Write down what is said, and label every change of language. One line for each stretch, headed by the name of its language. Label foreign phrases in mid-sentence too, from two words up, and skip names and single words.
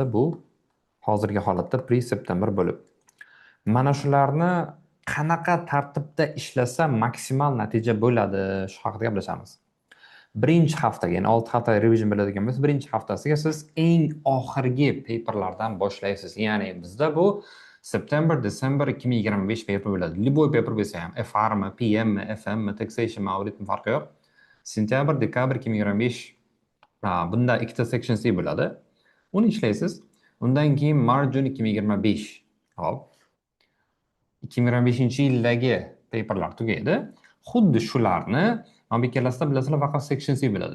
Uzbek: Bu hozirgi holatda pre-September bo'lib. Mana shularni qanaqa tartibda ishlasa maksimal natija bo'ladi, shu haqida gaplashamiz. Birinchi haftaga, ya'ni 6 hafta revision bo'ladigan bo'lsa, birinchi haftasiga siz eng oxirgi paperlardan boshlaysiz. Ya'ni bizda bu
English: September, December 2025 paper
Uzbek: bo'ladi. Любой paper bo'lsa ham, FR mi, PM mi, FM mi, taxation mi, audit mi farqi yo'q. Sentyabr, dekabr 2025 bunda ikkita
English: section C
Uzbek: bo'ladi. Uni ishlaysiz. Undan keyin mart, jun 2025. Hop. 2025-yildagi paperlar tugaydi. Xuddi shularni mana bu ikkalasida bilasizlar faqat
English: section C
Uzbek: bo'ladi.